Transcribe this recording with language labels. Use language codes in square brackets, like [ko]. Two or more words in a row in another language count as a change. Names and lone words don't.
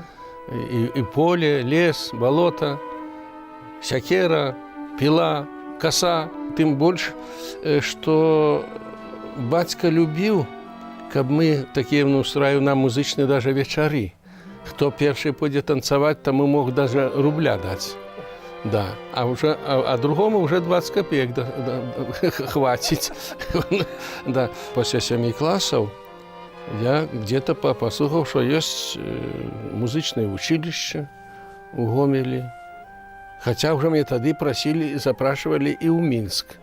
[be] І поле, лес, балота, сякера, піла, каса. Тым больш, што бацька любіў, каб мы такія устраіў нам музычныя даже вечары. Хто першы пойдзе танцаваць, таму мог даже рубля даць. [ru] Да, а другому уже 20 копеек хватить. Да. После 7 классов я где-то послухал, что есть музычное училище у Гомеле. Хотя уже меня тогда просили, запрашивали и в Минск.